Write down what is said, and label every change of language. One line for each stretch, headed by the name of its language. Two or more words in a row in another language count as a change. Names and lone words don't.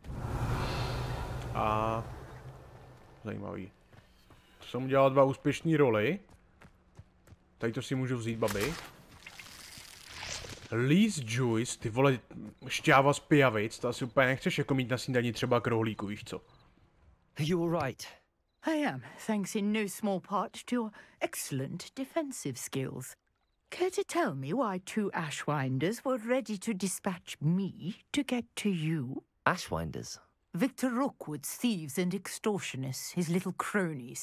Czech: A... Zajímavý. To jsem udělal 2 úspěšný roly. Tady to si můžu vzít, babi. Lee's Juice, ty vole, šťáva z pijavic, to asi úplně nechceš jako mít na snídani třeba k rohlíku, víš co?
English: You're right. I am, thanks in no small part to your excellent defensive skills. Care to tell me why 2 Ashwinders were ready to dispatch me to get to you? Ashwinders? Victor Rookwood's thieves and extortionists, his little cronies.